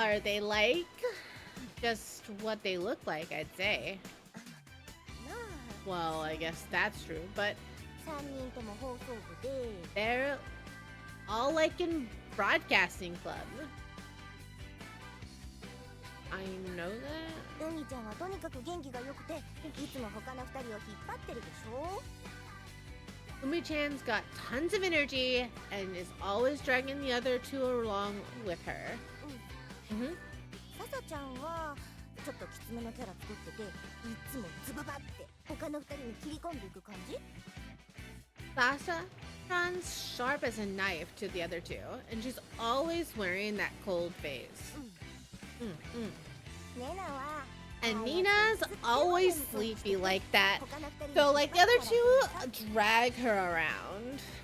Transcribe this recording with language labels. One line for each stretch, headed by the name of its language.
English: are they like just what they look like, I'd say.
Japanese: まあ
English: Well, I guess that's true, but
Japanese: 三人とも放送部で
English: they're all like in broadcasting club. I know that.
Japanese: ウニちゃんはとにかく元気が良くていつも他の二人を引っ張ってるでしょ
English: Umi-chan's got tons of energy and is always dragging the other two along with her. Mm-hmm.
Japanese: ササちゃんはちょっときつめのキャラ作ってていつもズババって他の二人に切り込んでいく感じ
English: Sasha runs sharp as a knife to the other two, and she's always wearing that cold face. Mm-mm.
Japanese: ネナは
English: And Nina's always sleepy like that. So, like, the other two drag her around.